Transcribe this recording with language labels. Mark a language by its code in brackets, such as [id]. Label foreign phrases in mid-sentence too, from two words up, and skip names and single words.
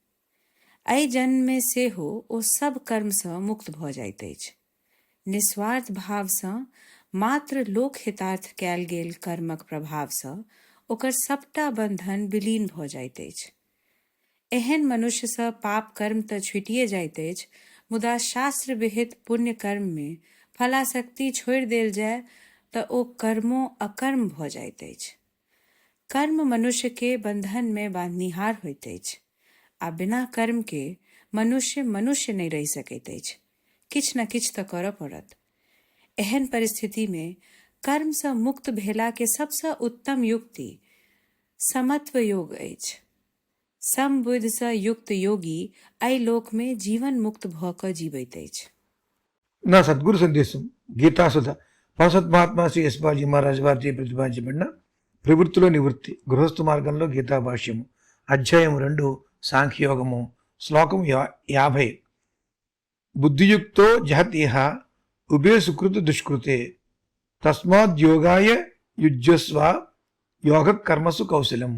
[mai] एहि जन्म में सेहो ओ सब कर्म सँ मुक्त भ जाइत अछि। निस्वार्थ भाव सँ मात्र लोक हितार्थ कयल गेल कर्मक प्रभाव सँ ओकर सबटा बंधन विलीन भ जाइत अछि। एहन मनुष्य सँ पाप कर्म तऽ छुटिए जाइत अछि, मुदा शास्त्र विहित पुण्य कर्म में फलासक्ति छोड़ि देल जाय तऽ ओ कर्मो अकर्म भ जाइत अछि। कर्म मनुष्य के बंधन में बांधनिहार होइत अछि आ बिना कर्म के मनुष्य नहीं रहि सकैत अछि। किछ न किछ तऽ करऽ पड़त। एहन परिस्थिति में कर्म सँ मुक्त भेला के सबसँ उत्तम युक्ति समत्व योग अछि। सम बुद्धि सँ युक्त योगी एहि लोक में जीवन मुक्त भ क जीवैत अछि। [te] నా సద్గురు సందేశం గీతాసుధ పరసత్ మహాత్మా శ్రీ యశ్వాజీ మహారాజ్ వారిచే ప్రతిపాదించబడిన ప్రవృత్తిలో నివృత్తి గృహస్థ మార్గంలో గీతా భాష్యము అధ్యాయం 2 సాంఖ్యయోగము శ్లోకం 50 [sa] బుద్ధియుక్తో జహతేహ ఉభే సుకృత దుష్కృతే తస్మాద్యోగాయ యుజ్యస్వ యోగ కర్మసు కౌశలం.